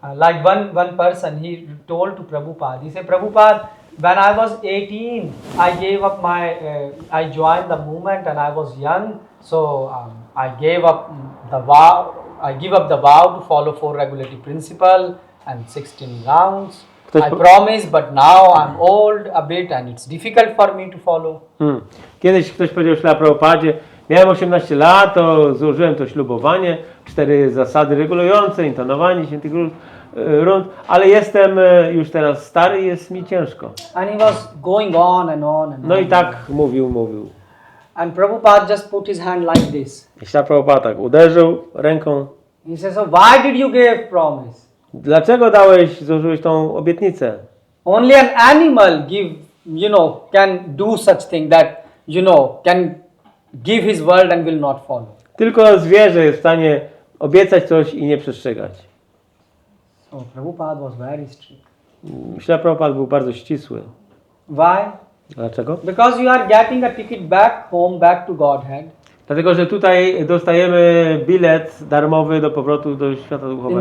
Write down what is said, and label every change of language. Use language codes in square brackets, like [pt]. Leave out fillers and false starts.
[en] Like one person, he told to Prabhupada, he said, Prabhupada, when I was 18, I gave up I joined the movement and I was young, so I gave up the vow, I give up the vow to follow 4 regulative principles and 16 rounds. I promise, but now I'm old a bit and it's difficult for me to follow. [pl] Kiedyś ktoś powiedział Śla Prabhupadzie, miałem 18 lat, to złożyłem to ślubowanie, 4 zasady regulujące, intonowanie świętych rund, ale jestem już teraz stary i jest mi ciężko. [en] And he was going on and on and [pl] No [en] on. [pl] i tak mówił. [en] And Prabhupada just put his hand like this. [pl] I Śla Prabhupada tak uderzył ręką. [en] He says, so why did you give promise? [pl] Dlaczego złożyłeś tą obietnicę? [en] Only an animal can do such thing that, can give his word and will not follow. [pl] Tylko zwierzę jest w stanie obiecać coś i nie przestrzegać. [en] So Prabhupada was very strict. [pl] Śla Prabhupada był bardzo ścisły. [en] Why? [pl] Dlaczego? [en] Because you are getting a ticket back home, back to Godhead. [pl] Dlatego, że tutaj dostajemy bilet darmowy do powrotu do świata duchowego.